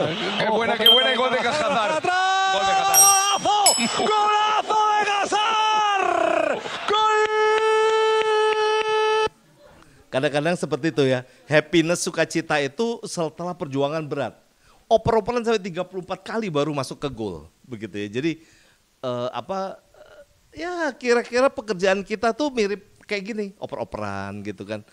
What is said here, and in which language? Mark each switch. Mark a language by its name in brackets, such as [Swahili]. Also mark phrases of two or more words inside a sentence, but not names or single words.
[Spanish] Qué buena, y gol de Hazard. Gol de Hazard. ¡Golazo de Hazard! ¡Gol! [Indonesian] Kadang-kadang seperti itu ya, happiness, sukacita itu setelah perjuangan berat. Oper-operan sampai 34 kali baru masuk ke gol, begitu ya. Jadi ya kira-kira pekerjaan kita tuh mirip kayak gini, oper-operan gitu kan.